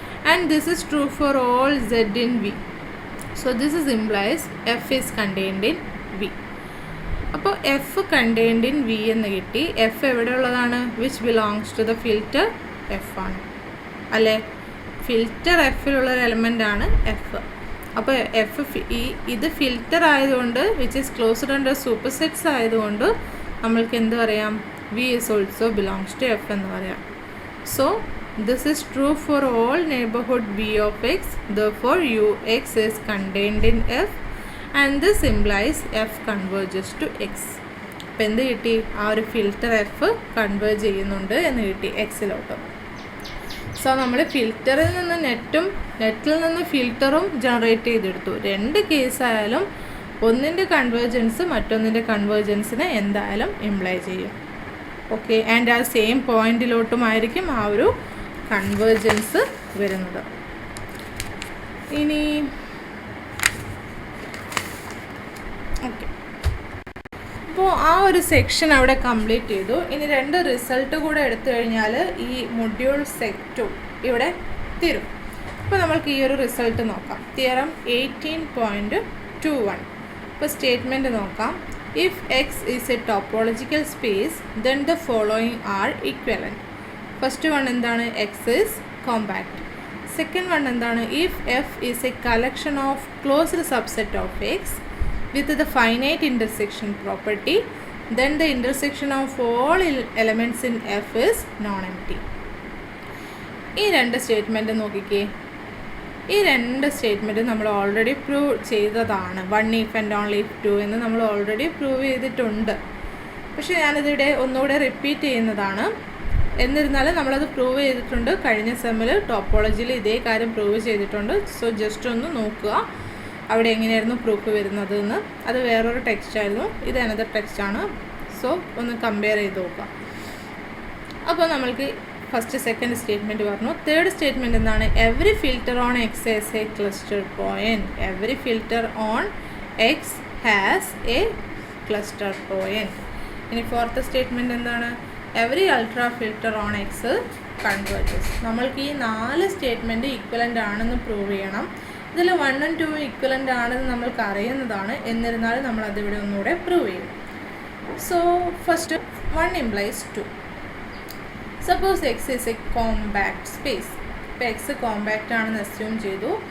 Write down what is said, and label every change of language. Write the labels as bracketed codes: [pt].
[en] And this is true for all Z in V. So this is implies F is contained in V. [ml] അപ്പോൾ [en] F contained in V [ml] എന്ന് കിട്ടി. F എവിടെ ഉള്ളതാണ്? [en] Which belongs to the filter F [ml] ആണ് അല്ലേ? Filter എഫിലുള്ളൊരു element ആണ് F. അപ്പോൾ ഇത് ഫിൽറ്റർ ആയതുകൊണ്ട് [en] which is closed under supersets [ml] ആയതുകൊണ്ട് നമ്മൾക്ക് എന്ത് പറയാം? [en] V is also belongs to F [ml] എന്ന് പറയാം. [en] So this is true for all neighborhood V of X. Therefore Ux is contained in F and this implies F converges to X. [ml] അപ്പോൾ എന്ത് കിട്ടി? ആ ഒരു ഫിൽറ്റർ F കൺവേർജ് ചെയ്യുന്നുണ്ട് എന്ന് കിട്ടി എക്സിലോട്ട്. സോ നമ്മൾ ഫിൽറ്ററിൽ നിന്ന് നെറ്റിൽ നിന്ന് ഫിൽറ്ററും ജനറേറ്റ് ചെയ്തെടുത്തു. രണ്ട് കേസായാലും ഒന്നിൻ്റെ കൺവേർജൻസ് മറ്റൊന്നിൻ്റെ കൺവേർജൻസിനെ എന്തായാലും ഇംപ്ലൈ ചെയ്യും. ഓക്കെ, ആൻഡ് ആ സെയിം പോയിന്റിലോട്ടുമായിരിക്കും ആ ഒരു കൺവേർജൻസ് വരുന്നത്. ഇനി ഓക്കെ, അപ്പോൾ ആ ഒരു സെക്ഷൻ അവിടെ കംപ്ലീറ്റ് ചെയ്തു. ഇനി രണ്ട് റിസൾട്ട് കൂടെ എടുത്തു കഴിഞ്ഞാൽ ഈ മൊഡ്യൂൾ 2 ഇവിടെ തീരും. അപ്പോൾ നമ്മൾക്ക് ഈ ഒരു റിസൾട്ട് നോക്കാം. തിയറം 18.21. ഇപ്പോൾ സ്റ്റേറ്റ്മെൻറ്റ് നോക്കാം. [en] If X is a topological space, then the following are equivalent. First one [ml] എന്താണ്? [en] X is compact. Second one [ml] എന്താണ്? [en] If F is a collection of closed subset of X with the finite intersection property, then the intersection of all elements in F is non-empty. [ml] ഈ രണ്ട് statement നോക്കിക്കേ. ഈ രണ്ട് statement നമ്മൾ already prove ചെയ്തതാണ്. 1 [en] if and only if [ml] 2 എന്ന് നമ്മൾ already prove ചെയ്തിട്ടുണ്ട്. പക്ഷേ ഞാനിതിവിടെ ഒന്നുകൂടെ റിപ്പീറ്റ് ചെയ്യുന്നതാണ്. എന്നിരുന്നാലും നമ്മളത് പ്രൂവ് ചെയ്തിട്ടുണ്ട്. കഴിഞ്ഞ സെമ്മിൽ ടോപ്പോളജിയിൽ ഇതേ കാര്യം പ്രൂവ് ചെയ്തിട്ടുണ്ട്. സോ ജസ്റ്റ് ഒന്ന് നോക്കുക അവിടെ എങ്ങനെയായിരുന്നു പ്രൂഫ് വരുന്നത് എന്ന്. അത് വേറൊരു ടെക്സ്റ്റായിരുന്നു, ഇത് അനദർ ടെക്സ്റ്റാണ്. സോ ഒന്ന് കമ്പയർ ചെയ്ത് നോക്കുക. അപ്പോൾ നമ്മൾക്ക് ഫസ്റ്റ് സെക്കൻഡ് സ്റ്റേറ്റ്മെൻറ്റ് പറഞ്ഞു. തേർഡ് സ്റ്റേറ്റ്മെൻറ്റ് എന്താണ്? [en] Every filter on X has a cluster point. Every filter on X has a cluster point. [ml] ഇനി [en] fourth statement [ml] എന്താണ്? [en] Every ultrafilter on X converges. [ml] നമ്മൾക്ക് ഈ 4 സ്റ്റേറ്റ്മെൻറ്റ് ഈക്വലൻ്റ് ആണെന്ന് prove ചെയ്യണം. ഇതിൽ 1 and 2 equivalent ആണെന്ന് നമ്മൾക്ക് അറിയുന്നതാണ്. എന്നിരുന്നാലും നമ്മളതിവിടെ ഒന്നുകൂടെ പ്രൂവ് ചെയ്യും. [en] So first 1 implies 2. Suppose X is a compact space. [ml] ഇപ്പോൾ X കോമ്പാക്റ്റ് ആണെന്ന് അസ്യൂം ചെയ്തു.